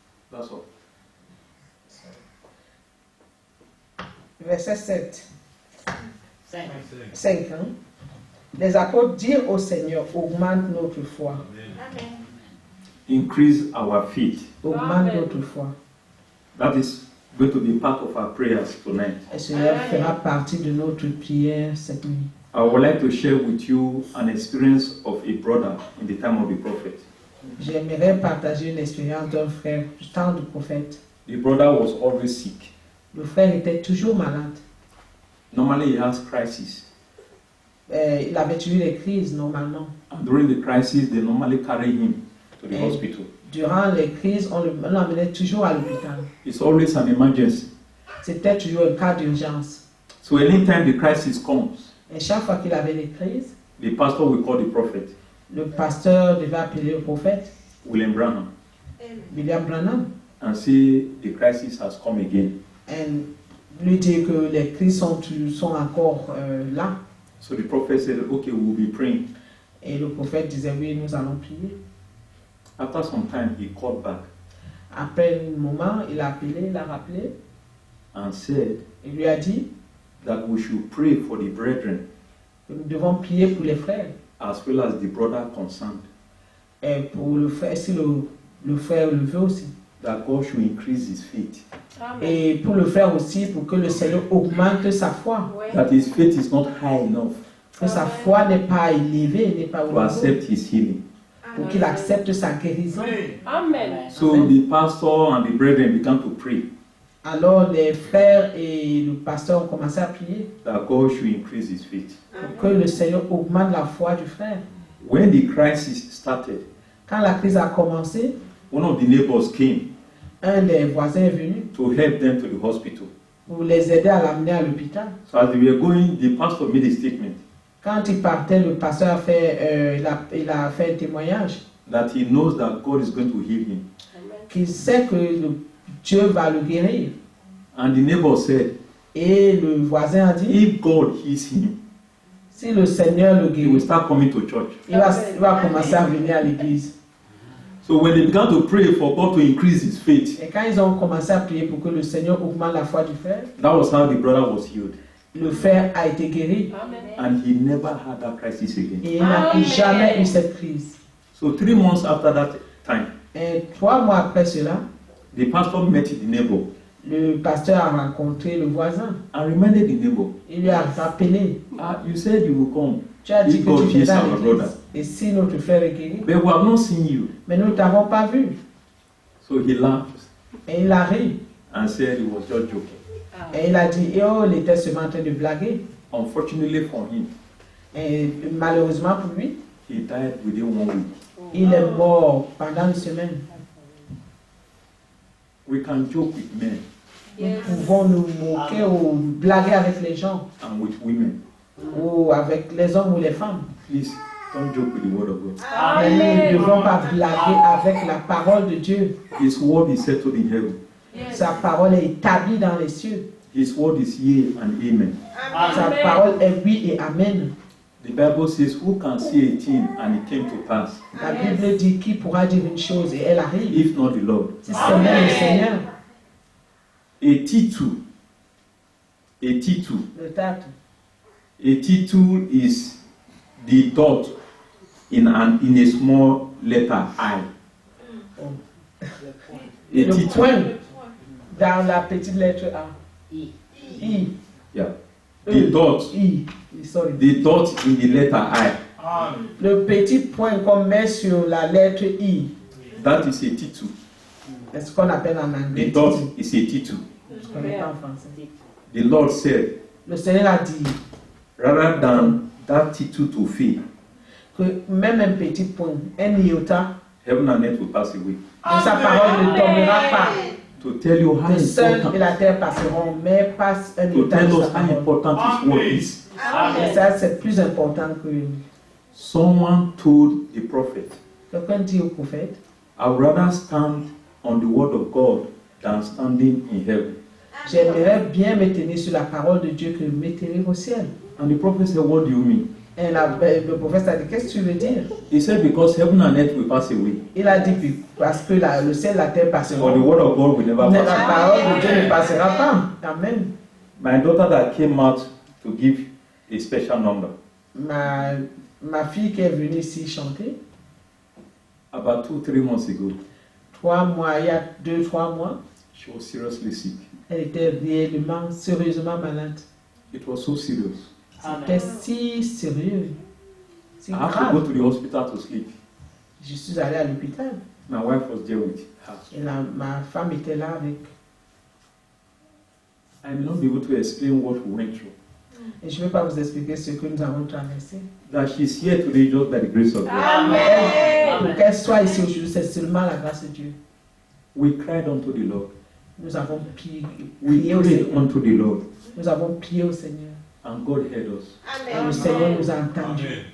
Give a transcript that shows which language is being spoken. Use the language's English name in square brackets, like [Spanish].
[English] That's all. [French] Verset 7, 5. 5. Les apôtres dirent au Seigneur, augmente notre foi. [English] Increase our faith. [French] Augmente notre foi. [English] That is going to be part of our prayers tonight. [French] Et cela fera partie de notre prière cette nuit. [English] I would like to share with you an experience of a brother in the time of the prophet. [French] J'aimerais partager une expérience d'un frère du temps du prophète. [English] The brother was always sick. [French] Le frère était toujours malade. [English] Normally he has crisis. [French] Il avait eu des crises normalement. [English] And during the crisis, they normally carry him to the Eh. hospital. [French] Durant les crises, on l'emmenait toujours à l'hôpital. [English] It's always an emergency. [French] C'était toujours un cas d'urgence. [English] So anytime the crisis comes, [French] Et chaque fois qu'il avait des crises, [English] the pastor will call the prophet, [French] le pasteur devait appeler le prophète, [English] William Branham, [French] William Branham, [English] and say the crisis has come again. [French] et lui dire que les crises sont encore là. [English] So the prophet said, okay, we'll be praying. [French] Et le prophète disait, oui, nous allons prier. [English] After some time, he called back [French] Après un moment, il a appelé, il a rappelé, [English] and said [French] il lui a dit [English] that we should pray for the brethren [French] que nous devons prier pour les frères. [English] as well as the brother concerned, [French] Et pour le frère, si le frère le veut aussi. [English] that God should increase his faith. [French] Et pour le frère aussi, pour que le Seigneur augmente sa foi. [English] That his faith is not high enough [French] Que sa foi n'est pas élevée, n'est pas [English] to [French] au niveau, [English] accept his healing. [French] pour qu'il accepte sa guérison. [English] Amen. So the pastor and the brethren began to pray [French] Alors les frères et le pasteur ont commencé à prier [English] that God should increase his faith. [French] pour que le Seigneur augmente la foi du frère. [English] When the crisis started, [French] Quand la crise a commencé, [English] one of the neighbors came [French] un des voisins est venu [English] to help them to the hospital. [French] pour les aider à l'amener à l'hôpital. [English] So as they were going, the pastor made a statement [French] Quand il partait, le pasteur a fait, il a fait un témoignage [English] that he knows that God is going to heal him. [French] qu'il sait que Dieu va le guérir. [English] And the neighbor said, [French] Et le voisin a dit, [English] if God heals him, [French] si le Seigneur le [English] he will [French] guérit, [English] start coming to church. [French] il va commencer à venir à l'église. [English] So when they began to pray for God to increase his faith, [French] Et quand ils ont commencé à prier pour que le Seigneur augmente la foi du frère, [English] that was how the brother was healed. [French] Le frère a été guéri [English] and he never had that crisis again. [French] et il n'a plus jamais eu cette crise. [English] So 3 months after that time, [French] Et 3 mois après cela, [English] the pastor met the neighbor [French] le pasteur a rencontré le voisin. [English] and reminded the neighbor, [French] Il lui a rappelé, [English] you said you will come, [French] tu as dit [English] If [French] que [English] God [French] tu [English] heals [French] viens à [English] our [French] l'église. [English] brother. [French] Et si notre frère est guéri, [English] but we have not seen you. [French] mais nous ne t'avons pas vu. [English] So he laughed [French] Et il a ri. [English] and said he was just joking. [French] Et il a dit, oh, il était seulement en train de blaguer. [English] Unfortunately for him, [French] Et malheureusement pour lui, [English] he died within 1 week. [French] il est mort pendant une semaine. [English] We can joke with men [French] Nous pouvons nous moquer ou blaguer avec les gens, [English] and with women. [French] ou avec les hommes ou les femmes. [English] Please don't joke with the word of God. [French] Mais nous ne devons pas blaguer avec la parole de Dieu. [English] His word is settled in heaven. [French] Sa parole est établie dans les cieux. [English] His word is yea and amen. [French] Sa parole est oui et amen. [English] The Bible says, who can say a thing and it came to pass, [French] La Bible dit qui pourra dire une chose et elle arrive. [English] if not the Lord? [French] Si c'est même le Seigneur, [English] A T2. A T2. [French] le tact. [English] A T2 is the dot in a small letter I. A [French] Le T2. point dans la petite lettre A. [English] I. I. Yeah. The dot. I. Sorry. The dot in the letter I. [French] Le petit point qu'on met sur la lettre I. [English] That is a T2. [French] C'est ce qu'on appelle en anglais. [English] The dot is a T2. [French] Je ne connais pas en français. [English] The Lord said, [French] Le Seigneur a dit [English] rather than that T2 to fail, [French] que même un petit point, un iota, [English] heaven and earth will pass away. [French] de sa parole ne tombera pas. [English] To tell you how [French] Le ciel et [English] important, [French] la terre passeront, mais passe un [English] to [French] iota [English] tell [French] de [English] us how [French] parole. [English] important His word is. [French] Et ça, c'est plus important que [English] Someone told the prophet, [French] quelqu'un dit au prophète. [English] I would rather stand on the word of God than standing in heaven. [French] J'aimerais bien me tenir sur la parole de Dieu que me tenir au ciel. [English] And the prophet said, what do you mean? [French] Et le prophète a dit, qu'est-ce que tu veux dire? [English] He said, because heaven and earth will pass away, [French] Il a dit, parce que le ciel et la terre [English] but the [French] passeront. [English] word of God will never [French] Mais la [English] pass away. [French] parole de Dieu ne passera pas. [English] Amen. My daughter that came out to give a special number, [French] Ma fille qui est venue ici chanter, [English] about 2-3 months ago, [French] 3 mois, il y a 2-3 mois, [English] she was seriously sick. [French] elle était réellement, sérieusement malade. [English] It was so serious. [French] C'était si sérieux, si [English] I had to go [French] grave. [English] to the hospital to sleep. [French] Je suis allée à l'hôpital [English] My wife was there with her. [French] et ma femme était là avec. [English] I may not be able to explain what we went through. [French] Et je ne vais pas vous expliquer ce que nous avons traversé. [English] That she's here today just by the grace of God. [French] Pour qu'elle soit ici aujourd'hui, c'est seulement la grâce de Dieu. [English] We cried unto the Lord. [French] Nous avons prié [English] We [French] au [English] prayed [French] Seigneur. [English] unto the Lord. [French] Nous avons prié au Seigneur. [English] And God heard us. [French] Et le Seigneur nous a entendus.